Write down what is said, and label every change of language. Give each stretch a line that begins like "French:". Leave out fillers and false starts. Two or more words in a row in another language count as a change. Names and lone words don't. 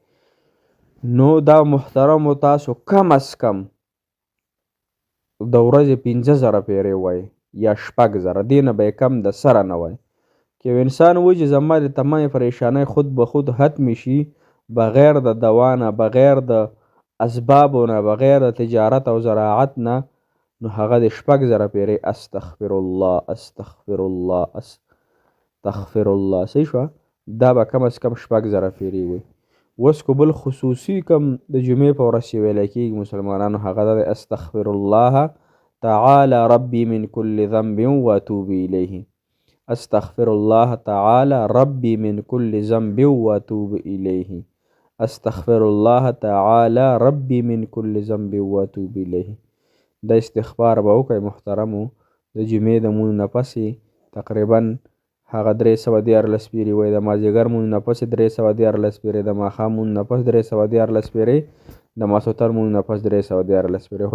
Pashto: نو دا محترمو تاسو کم از کم د ورځې 50,000 پیرې وایي یا 6,000، دې نه به یې کم د سره نه وایي. که یو انسان وایي چې زما د تمامې پریشانۍ خود به خود ختمې شي بغیر د دوا نه، بغیر د اسبابو نه، بغیر د تجارت او زراعت نه، نو هغه د 6,000 پیرې
Arabic: استغفر الله، استغفر الله، استغفر الله.
Pashto: صحیح شوه؟ دا به کم از کم 6,000 پیرې وي. اوس کو بل خصوصي کم د جمعې په ورځ چې ویلی کېږي مسلمانانو هغه دا د
Arabic: استغفر الله تعالی ربي من كل ذنب واتوب الیه. استغفر الله تعالی ربي من كل ذنب واتوب الیه. استغفر الله تعالی ربي من كل ذنب واتوب الیه.
Pashto: دا استغفار به وکړئ محترمو د جمعې د مونځ نه پسې تقریبا هغه 314 پیرې وایي، د مازدیګر مونځ نه پسې 314 پیرې، د ماښام مونځ نه پس 314 پیرې، د ماسخوتن مونځ نه پس 314 پیرې.